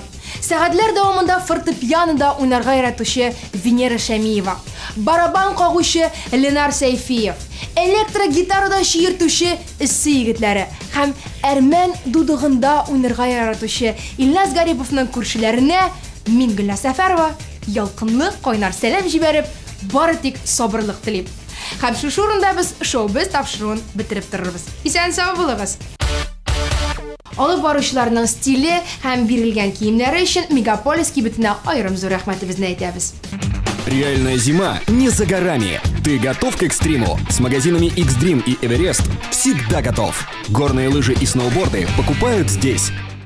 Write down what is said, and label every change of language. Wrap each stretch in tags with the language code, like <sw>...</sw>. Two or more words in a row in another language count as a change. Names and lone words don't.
<tt>Сәгатьләр дәвамында фортепианода уйнарга яратучы Венера Шәмиева, барабан кагучы Ленар Сәйфиев, электрогитарада шиертүче эссе егетләре һәм әрмән дудыгында уйнарга яратучы Илназ Гариповның күршеләренә мин Гөлнар Сәфәрова ялкынлы кайнар сәлам җибәреп, бары тик сабырлык телим. Һәм шушы урында без шоу-без тапшыруын бетереп торырбыз. Исән-сау булыгыз. Алып баручыларның стиле һәм бирелгән киемнәре өчен Мегаполис кибетенә аерым зур рәхмәтебезне әйтәбез.</tt> <ru>Реальная зима не за горами. Ты готов к экстриму? С магазинами X-Dream и Everest всегда готов. Горные лыжи и сноуборды покупают здесь.</ru>